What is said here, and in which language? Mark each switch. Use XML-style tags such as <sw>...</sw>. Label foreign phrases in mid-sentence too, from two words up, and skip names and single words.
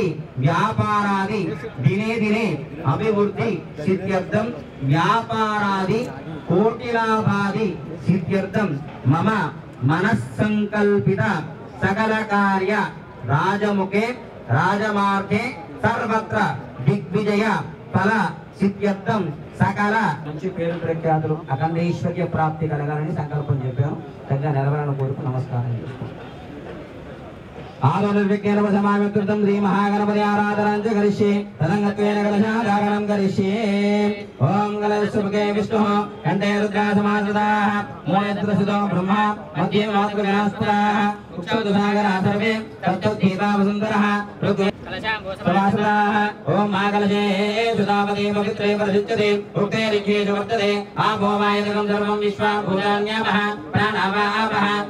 <sa>व्यापारादि दिने दिने अभिवृद्धि सिद्ध्यर्थं व्यापारादि कोटिलाभादि सिद्ध्यर्थं मम मनस्संकल्पित सकल कार्य राजमुखे राजमार्गे सर्वत्र दिग्विजय फल सिद्ध्यर्थं सकल</sa> <te>మంచి పేరు ప్రఖ్యాతులు అఖండ ఈశ్వర్య ప్రాప్తి కలగాలని సంకల్పం చెప్పాను. దగ్గర నెరవేరాలని కోరుకు నమస్కారం.</te> <sa>आदोनिर्विज्ञान समामित्रं श्री महागणपति आराधनां च करिष्ये तदंगत्वेन कलशाधारणं करिष्ये ओम गणेशमुखे विष्णुः कंठे रुद्रासमाश्रिताः मूलेन्द्रसितो ब्रह्मा मध्ये मातृगणास्त्राः उक्षौदुसागरः सर्वे तत्तद्गीतावसुन्दरः ऋग्वेदसमाश्रिताः ओम महाकलशे सुधापति पवित्रे प्रसिद्ध्यते उक्ते लिङ्गेषु वर्तते आपो वायुकं सर्वं विश्वा भूतान्यापः प्राणावापः</sa>